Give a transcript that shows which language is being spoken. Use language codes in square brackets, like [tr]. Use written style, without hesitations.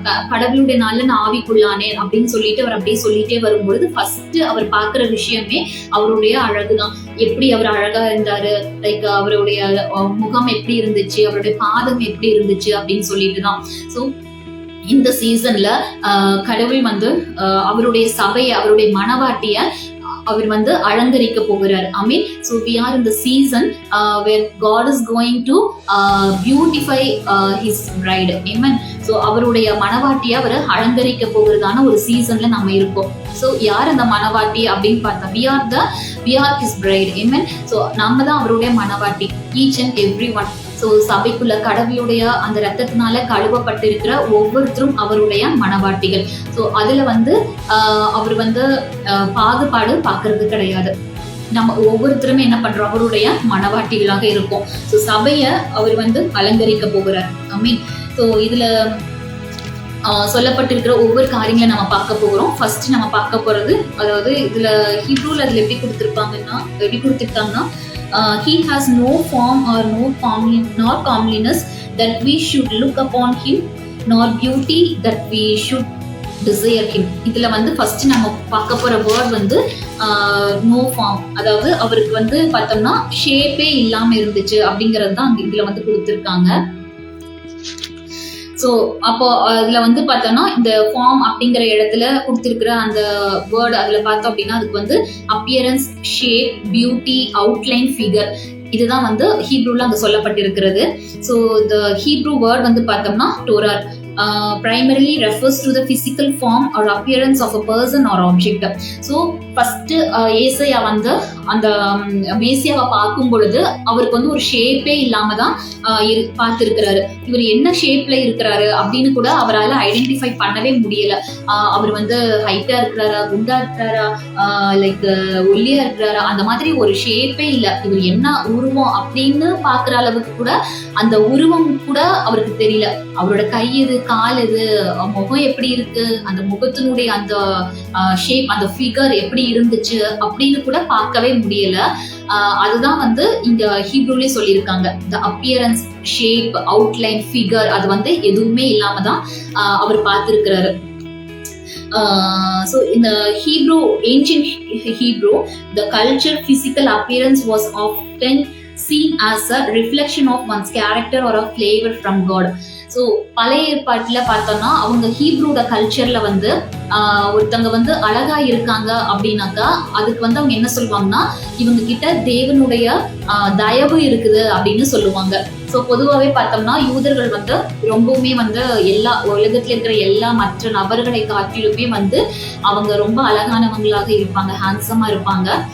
[ta] கடவுளுடைய நாள்ல நான் ஆவிக்குள்ளானேன் அப்படின்னு சொல்லிட்டு அவர் அப்படியே சொல்லிட்டே வரும்பொழுது ஃபர்ஸ்ட் அவர் பார்க்கிற விஷயமே அவருடைய அழகுதான். எப்படி அவர் அழகா இருந்தாரு, லைக் அவருடைய முகம் எப்படி இருந்துச்சு, அவருடைய பாதம் எப்படி இருந்துச்சு அப்படின்னு சொல்லிட்டுதான். ஸோ இந்த சீசன்ல கடவுள் வந்து அவருடைய சபையை, அவருடைய மனவாட்டிய அவர் வந்து அலங்கரிக்க போகிறார். [en] I mean, so we are in the season where God is going to beautify his bride. Amen. [ta] So அவருடைய மனவாட்டியை அவர் அலங்கரிக்க போகிறதான ஒரு சீசன்ல நம்ம இருக்கோம். ஸோ யார் அந்த மனவாட்டி அப்படின்னு பார்த்தா, [en] we are his bride. [ta] Amen. So நாம தான் அவருடைய மனவாட்டி, [en] each and every one. [ta] So சபைக்குள்ள கடவுளுடைய அந்த ரத்தத்தினால கழுவப்பட்டிருக்கிற ஒவ்வொருத்தரும் அவருடைய மனவாட்டிகள். ஸோ அதுல வந்து அவர் வந்து பாகுபாடு பார்க்கறது கிடையாது. நம்ம ஒவ்வொருத்தருமே என்ன பண்றோம், அவருடைய மனவாட்டிகளாக இருக்கும். ஸோ சபையை அவர் வந்து அலங்கரிக்க போகிறார். ஆமென். ஸோ இதுல சொல்லப்பட்டிருக்கிற ஒவ்வொரு காரியங்களை நம்ம பார்க்க போகிறோம். ஃபர்ஸ்ட் நம்ம பார்க்க போறது, அதாவது இதுல ஹீப்ரூல அதுல எப்படி கொடுத்திருக்காங்கன்னா [en] he has no form or nor comeliness that we should look upon him, nor beauty that we should desire him. [ta] இதுல வந்து ஃபர்ஸ்ட் நம்ம பார்க்க போற வேர்ட் வந்து நோ ஃபார்ம், அதாவது அவருக்கு வந்து பார்த்தோம்னா ஷேப்பே இல்லாம இருந்துச்சு அப்படிங்கறது தான் இதுல வந்து கொடுத்திருக்காங்க. ஸோ அப்போ அதுல வந்து பார்த்தோம்னா இந்த ஃபார்ம் அப்படிங்கிற இடத்துல கொடுத்திருக்கிற அந்த வேர்டு அதுல பார்த்தோம் அப்படின்னா அதுக்கு வந்து appearance, shape, beauty, outline, figure, இதுதான் வந்து ஹீப்ரூல அங்க சொல்லப்பட்டிருக்கிறது. [en] so இந்த Hebrew word [ta] வந்து பார்த்தோம்னா [en] டோரார் primarily refers to the physical form or appearance of a person or object. [ta] So first ஏசாயா வந்து அந்த மேசியாவை பார்க்கும் பொழுது அவருக்கு வந்து ஒரு ஷேப்பே இல்லாம தான் பார்த்திருக்கிறாரு. இவர் என்ன ஷேப்ல இருக்கிறாரு அப்படின்னு கூட அவரால் ஐடென்டிஃபை பண்ணவே முடியல. அவர் வந்து ஹைட்டா இருக்கிறாரா, குண்டா இருக்கிறாரா, லைக் ஒல்லியா இருக்கிறாரா, அந்த மாதிரி ஒரு ஷேப்பே இல்லை. இவர் என்ன உருவம் அப்படின்னு பாக்குற அளவுக்கு கூட அந்த உருவம் கூட அவருக்கு தெரியல. அவரோட கை எது, கால் எது, முகம் எப்படி இருக்கு, அந்த முகத்தினுடைய அந்த ஷேப், அந்த ஃபிகர் எப்படி இருந்துச்சு அப்படின்னு கூட பார்க்கவே முடியல. அதுதான் வந்து இங்க ஹீப்ரூலே சொல்லியிருக்காங்க. த அப்பியரன்ஸ், ஷேப், அவுட்லைன், ஃபிகர், அது வந்து எதுவுமே இல்லாம தான் அவர் பார்த்திருக்கிறாரு. [en] So in the ancient Hebrew, the culture physical appearance was often seen as a reflection of one's character or a flavor from God. [ta] So பழைய ஏற்பாட்டுல பார்த்தோம்னா அவங்க ஹீப்ரூட கல்ச்சர்ல வந்து ஒருத்தவங்க வந்து அழகா இருக்காங்க அப்படின்னாக்கா அதுக்கு வந்து அவங்க என்ன சொல்லுவாங்கன்னா இவங்க கிட்ட தேவனுடைய தயவு இருக்குது அப்படின்னு சொல்லுவாங்க. ஸோ பொதுவாகவே பார்த்தோம்னா யூதர்கள் வந்து ரொம்பவுமே வந்து எல்லா உலகத்துல இருக்கிற எல்லா மற்ற நபர்களை காட்டிலுமே வந்து அவங்க ரொம்ப அழகானவங்களாக இருப்பாங்க, ஹேண்ட்ஸமா இருப்பாங்க.